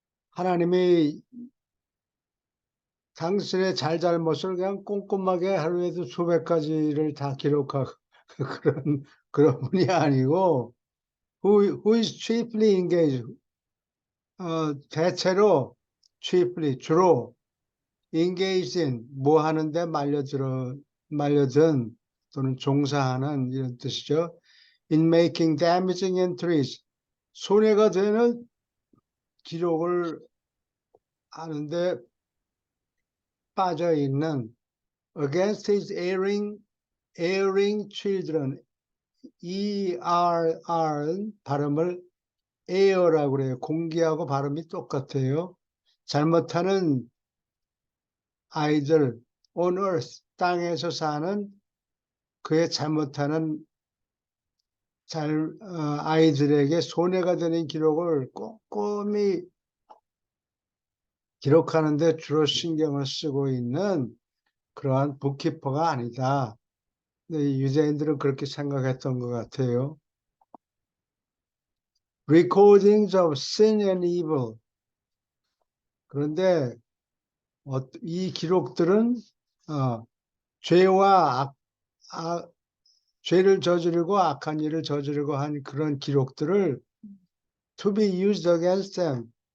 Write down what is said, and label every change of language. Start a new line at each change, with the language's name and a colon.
Korean: 하나님이 당신의 잘잘못을 그냥 꼼꼼하게 하루에도 수백 가지를 다 기록하고 그런 분이 아니고
English: who is chiefly engaged.
Korean: 대체로 주로
English: engaged in
Korean: 뭐 하는데 말려든 또는 종사하는 이런 뜻이죠.
English: in making damaging entries.
Korean: 손해가 되는 기록을 하는데 빠져 있는
English: against his erring children.
Korean: ERR은 발음을 err라고 그래요. 공기하고 발음이 똑같아요. 잘못하는 아이들
English: on earth
Korean: 땅에서 사는 그의 잘못하는 아이들에게 손해가 되는 기록을 꼼꼼히 기록하는데 주로 신경을 쓰고 있는 그러한 북키퍼가 아니다. 유대인들은 그렇게 생각했던 것 같아요.
English: Recordings of sin and evil.
Korean: 그런데 이 기록들은 죄와 죄를 저지르고 악한 일을 저지르고 한 그런 기록들을
English: to be used against them.